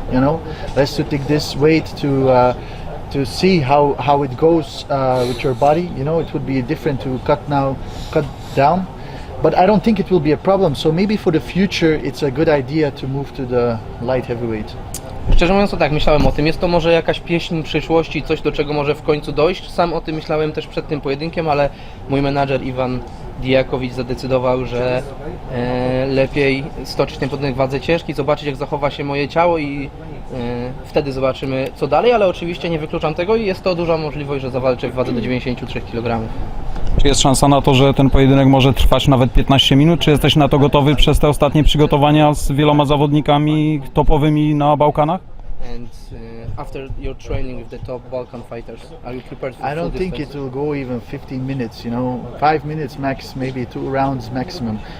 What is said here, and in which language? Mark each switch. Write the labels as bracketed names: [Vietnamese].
[English] You know, let's to take this weight to see how it goes with your body. You know, it would be different to cut down, but I don't think it will be a problem. So maybe for the future, it's a good idea to move to the light heavyweight. [Polish] Szczerze mówiąc, to tak, myślałem o tym. Jest to może jakaś pieśń przyszłości, coś, do czego może w końcu dojść. Sam o tym myślałem też przed tym pojedynkiem, ale mój menadżer Iwan Diakowicz zadecydował, że lepiej stoczyć ten pojedynek w wadze ciężkiej, zobaczyć, jak zachowa się moje ciało i wtedy zobaczymy, co dalej, ale oczywiście nie wykluczam tego i jest to duża możliwość, że zawalczę w wadze do 93 kg. Czy jest szansa na to, że ten pojedynek może trwać nawet 15 minut? Czy jesteś na to gotowy przez te ostatnie przygotowania z wieloma zawodnikami topowymi na Bałkanach? [English] And after your training with the top Balkan fighters, are you prepared for I don't think it will go even 15 minutes, you know, 5 minutes max, maybe 2 rounds maximum.